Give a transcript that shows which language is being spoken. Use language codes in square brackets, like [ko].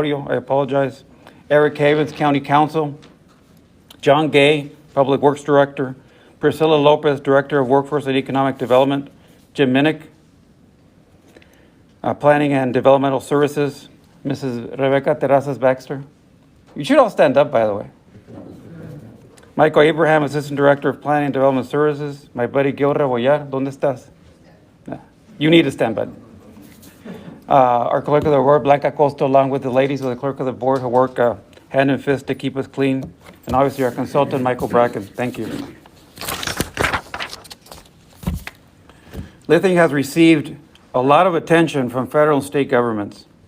[en] I apologize, Eric Havens, County Council, John Gay, Public Works Director, Priscilla Lopez, Director of Workforce and Economic Development, Jim Minnick, Planning and Developmental Services, Mrs. Rebecca Terrazas Baxter. You should all stand up, by the way. Michael Abraham, Assistant Director of Planning and Development Services. My buddy Gil Rebollar, [es] ¿dónde estás? [en] You need to stand, bud. Our Clerk of the Board, Blanca Costa, along with the ladies of the Clerk of the Board who work hand and fist to keep us clean. And obviously our consultant, Michael Bracken. Thank you. Lithium has received a lot of attention from federal and state governments.